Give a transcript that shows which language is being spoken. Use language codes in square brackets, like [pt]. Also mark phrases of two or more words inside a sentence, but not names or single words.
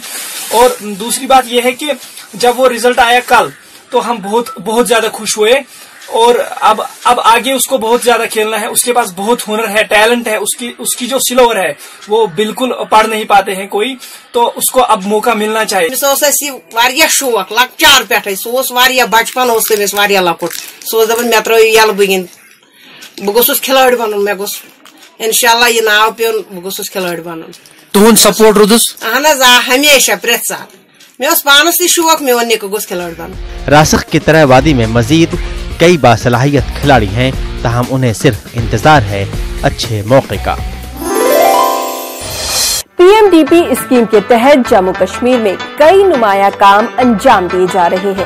[ur] اور دوسری بات یہ ہے کہ جب وہ رزلٹ آیا کل تو ہم بہت زیادہ خوش ہوئے. اور اب آگے اسکو بہت زیادہ کھیلنا ہے. اسکے پاس بہت ہنر ہے، ٹیلنٹ ہے۔ اسکی جو سلوور ہے وہ بالکل پڑھ نہیں پاتے ہیں کوئی، تو اسکو اب موقع ملنا چاہیے. [ks] शौक लकचार पे सह बचपन लकुट सह मे त्रो यल बह गोस खिलाड़ी बन, मे गोस इंशाल्लाह यह नाव पेन बह गोस खिलाड़ी बन। तुहद सपोर्ट रोदुस? अहन हमेशा प्रेत साल मे पानस ती शौक मे निक गोस खिलाड़ी बन। [ur] راشد کی طرح وادی میں مزید کئی باصلاحیت کھلاڑی ہیں، تاہم انہیں صرف انتظار ہے اچھے موقعے کا. PMDP اسکیم کے تحت جموں کشمیر میں کئی نمایاں کام انجام دیے جا رہے ہیں.